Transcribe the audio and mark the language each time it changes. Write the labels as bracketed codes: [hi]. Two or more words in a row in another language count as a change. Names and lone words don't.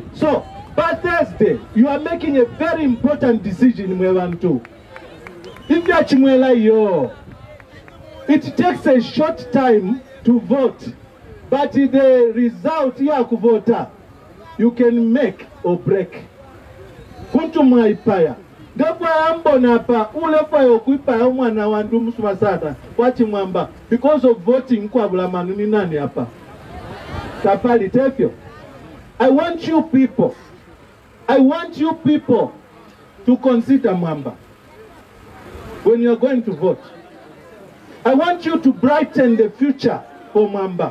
[en] So, by Thursday, you are making a very important decision, Mwevantu. If you are Chimwela yo, it takes a short time to vote, but the result here kuvota, you can make or break. [bem] Kuntu maipaya. Depo ambo napa ulefa yokuipa mwana wandu msumasata wachi Mwamba [en] because of voting [bem] kwa bulamanu ni nani hapa. Tapali tefyo. [en] I want you people to consider Mwamba when you are going to vote. I want you to brighten the future for Mwamba.